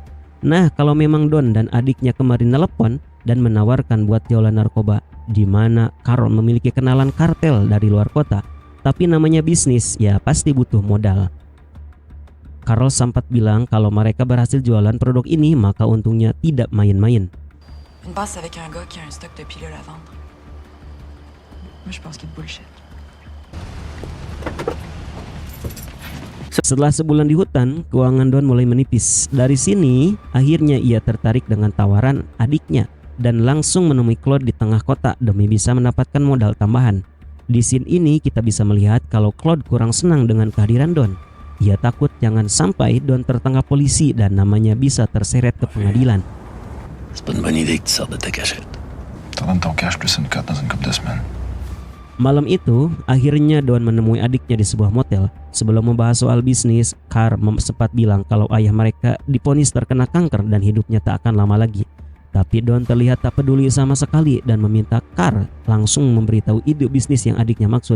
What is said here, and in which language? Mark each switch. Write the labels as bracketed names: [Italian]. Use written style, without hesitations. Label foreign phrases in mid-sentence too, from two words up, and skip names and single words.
[Indonesian] Nah, kalau memang Don dan adiknya kemarin telepon dan menawarkan buat jualan narkoba, di mana Carol memiliki kenalan kartel dari luar kota, tapi namanya bisnis, ya pasti butuh modal. Carol sempat bilang kalau mereka berhasil jualan produk ini, maka untungnya tidak main-main. [French] Une passe avec un gars qui a un stock de pilules à vendre. Moi, je pense qu'il bullshit. [Indonesian] Setelah sebulan di hutan, keuangan Don mulai menipis. Dari sini, akhirnya ia tertarik dengan tawaran adiknya dan langsung menemui Claude di tengah kota demi bisa mendapatkan modal tambahan. Di scene ini kita bisa melihat kalau Claude kurang senang dengan kehadiran Don. Ia takut jangan sampai Don tertangkap polisi dan namanya bisa terseret ke pengadilan. [French] C'est pas une bonne idée que tu sortes de ta cachette. T'en donnes ton cash plus une cote dans une couple de semaines. [Indonesian] Malam itu, akhirnya Don menemui adiknya di sebuah motel. Sebelum membahas soal bisnis, Carl sempat bilang kalau ayah mereka divonis terkena kanker dan hidupnya tak akan lama lagi. Tapi Don terlihat tak peduli sama sekali dan meminta Carl langsung memberitahu ide bisnis yang adiknya maksud.